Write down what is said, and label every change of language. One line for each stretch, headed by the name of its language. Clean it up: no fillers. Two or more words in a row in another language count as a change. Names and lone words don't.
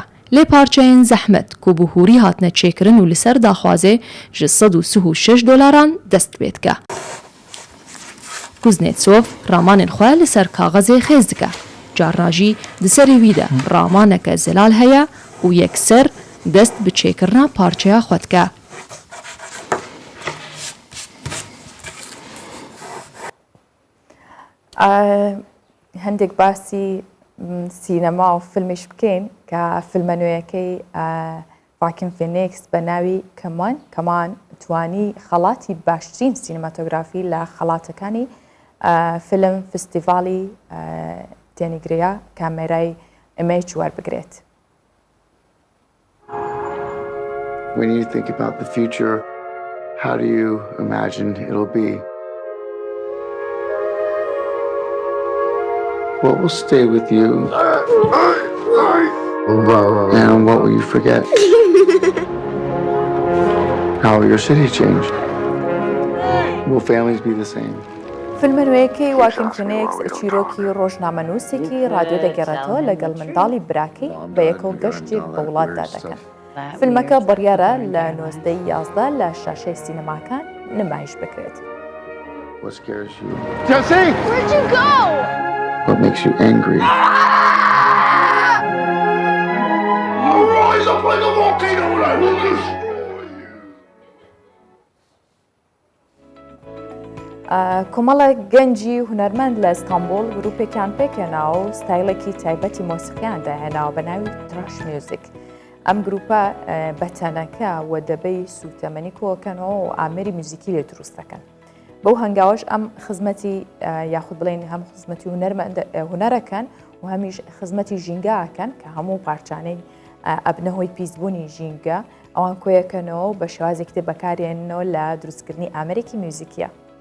Kurdish: Lê parçeyên zehmet ku bi hûrî hatine çêkirin û li ser daxwazê ji $136 dest pê dike. Kuznetsov ramanên xwe li ser kaxezê xêz dike. Carna jî di serê wî de ramaneke zelal heye û yekser dest bi çêkirina parçeya xwe dike.
Central Kurdish: هەندێک باسی سینەما و فیلمیش بکەین کە فیلمە نوێیەکەی ڕاکن فێنێکس بە ناوی کەمان توانی خەڵاتی باشترین سینەماتۆگرافی لە خەڵاتەکانی فیلم فستیڤالی تێنیگرەیە کامێرای ئیمەیج وەربگرێت.
English: When you think about the future, how do you imagine it'll be? What will stay with you? And what will you forget? How will your city change? Will families be the same?
Central Kurdish: فیلمە نوێیەکەی واکین فێنێکس چیرۆکی ڕۆژنامەنووسێکی ڕادیۆ دەگەڕێتەوە لەگەڵ منداڵی براکەی بە یەکەوە گەشتێک بە وڵاتدا دەکەن. فیلمەکە بڕیارە لە 1911 لە شاشەی سینەماکان نمایش بکرێت.
English: What scares you? Jesse! Where'd you go? What makes you angry? Rise up like a volcano when I will destroy you!
Central Kurdish: کۆمەڵە گەنجی هونەرمەند لە ئەستانبول گروپێکیان پێکێناوە و ستایلێکی تایبەتی مۆسیقییان داهێناوە بە ناوی
English: trash music.
Central Kurdish: ئەم گروپە بەتەنەکە و دەبەی سوتەمەنی کۆکەنەوە و ئامێری موزیکی لێ دروست دەکەن. بەو هەنگاوەش ئەم خزمەتی یاخود بڵێن هەم خزمەتی هونەرەکەن و هەمیش خزمەتی ژینگاکەن کە هەموو پارچانەی ئەبنەهۆی پیسبوونی ژینگە ئەوان کۆیەکەنەوە و بە شێوازێکی بەکارێنەوە لە دروستکردنی ئامێرێکی میوزیکیە.